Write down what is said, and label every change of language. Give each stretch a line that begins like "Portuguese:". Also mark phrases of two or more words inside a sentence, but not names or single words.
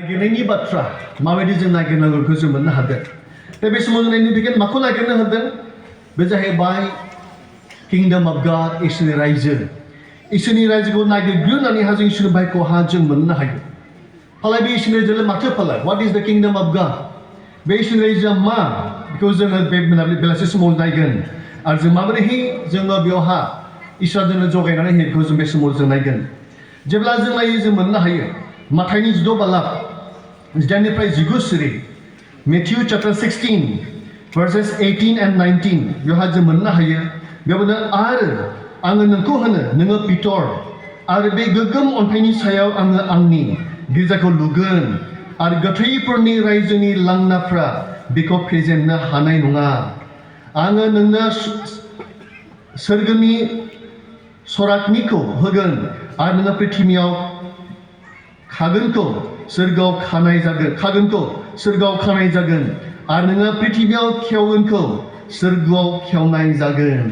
Bodo: नागिरनायनि बाथ्रा माबायदि जों नागिरनांगौखौ जों मोननो हादों। दा बे समाव जों नायनो बेगेन माखौ नागिरनो हादों? बे जाहैबाय
English: kingdom of God,
Bodo: इसोरनि रायजो। इसोरनि रायजोखौ नागिरग्रोनानैहा जों इसोरनि बायखौहा जों मोननो हायो। फालाय बे इसोरनि रायजोआ माथो फालाय?
English: What is the kingdom of God?
Bodo: बे इसोरनि रायजोआ मा? बेखौ जोङो बे बेलासि समाव नायगोन। आरो जों माबोरैहाय जोङो बेवहा इसोरा जोंनो जगायनानै होयो बेखौ जों बे समाव जों नायगोन। जेब्ला जों नायो जों मोननो हायो माथाइनि 16 बालाब 18निफ्राय 19 सिरि,
English: Matthew chapter 16 verses 18 and 19
Bodo: बेवहाय जों मोननो हायो। बेयावनो आरो आङो नोंखौ होनो, नोङो पितर, आरो बे गोगोम अन्थाइनि सायाव आङो आंनि गिर्जाखौ लुगोन, आरो गोथैफोरनि रायजोनि लांनाफ्रा बेखौ फेजेननो हानाय नङा। आङो नोंनो सोरगोनि सराकनिखौ होगोन, आरो नोङो पृथ्वीयाव खागोनखौ सोरगोआव खानाय जागोन, खागोनखौ सोरगोआव खानाय जागोन, आरो नोङो पृथ्वीयाव खेवगोनखौ सोरगोआव खेवनाय जागोन।